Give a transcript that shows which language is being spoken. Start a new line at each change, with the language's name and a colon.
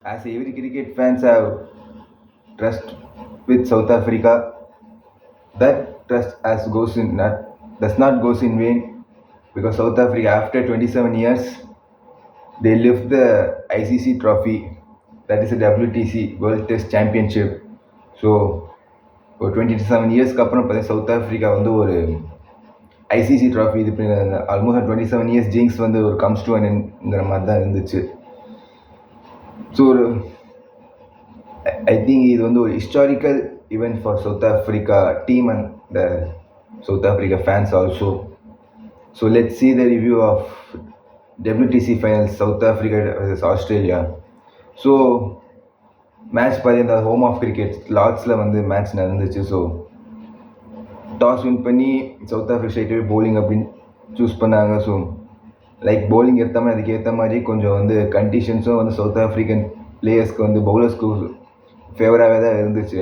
English: As every cricket fans have trust with South Africa, that trust does not goes in vain because South Africa after 27 years they lift the ICC trophy, that is a WTC World Test Championship.
Tamil: So ஒரு 27 இயர்ஸ்க்கு அப்புறம் பார்த்தீங்கன்னா south Africa வந்து ஒரு ICC trophy இது பண்ணி almost 27 years ஜிங்ஸ் வந்து ஒரு கம்ஸ் டு அன்ங்கிற மாதிரி தான் இருந்துச்சு.
English: so ஒரு I think
Tamil: இது வந்து ஒரு
English: Historical event for South Africa team and the South Africa fans also. So let's see the review of WTC finals South Africa versus Australia.
Tamil: So match பார்த்தீங்கன்னா home of cricket லார்ட்ஸில் வந்து match நடந்துச்சு. So toss win பண்ணி south Africa ஸ்ட்ரைட்டாகவே polling அப்படின்னு choose பண்ணாங்க. So like polling ஏற்ற மாதிரி அதுக்கேற்ற மாதிரி கொஞ்சம் வந்து கண்டிஷன்ஸும் வந்து சவுத் ஆஃப்ரிக்கன் பிளேயர்ஸ்க்கு வந்து பவுலர்ஸ்க்கு ஃபேவராகவே தான் இருந்துச்சு.